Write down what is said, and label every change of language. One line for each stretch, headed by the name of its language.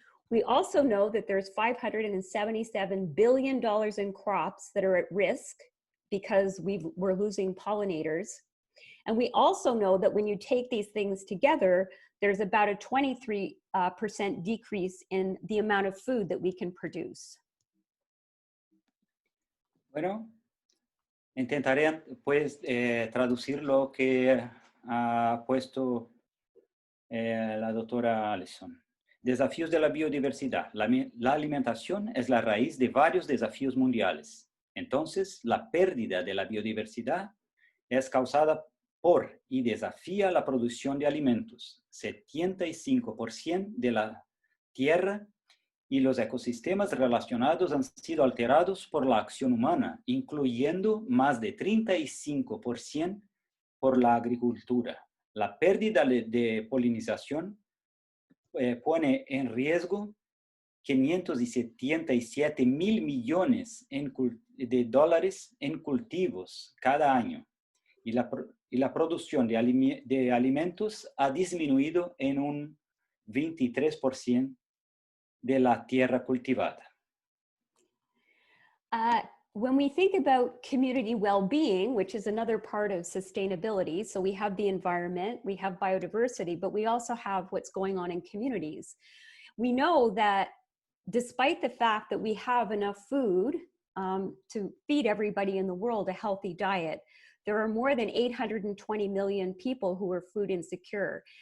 English: We also know that there's $577 billion in crops that are at risk because we're losing pollinators. And we also know that when you take these things together, there's about a 23% decrease in the amount of food that we can produce.
Spanish: Bueno, intentaré pues traducir lo que ha puesto la doctora Alison. Desafíos de la biodiversidad. La alimentación es la raíz de varios desafíos mundiales. Entonces, la pérdida de la biodiversidad es causada por y desafía la producción de alimentos. 75% de la tierra y los ecosistemas relacionados han sido alterados por la acción humana, incluyendo más de 35% por la agricultura. La pérdida de polinización pone en riesgo 577 mil millones de dólares en cultivos cada año y la producción de alimentos ha disminuido en un 23% de la tierra cultivada.
English: When we think about community well-being, which is another part of sustainability, so we have the environment, we have biodiversity, but we also have what's going on in communities. We know that despite the fact that we have enough food to feed everybody in the world a healthy diet, there are more than 820 million people who are food insecure.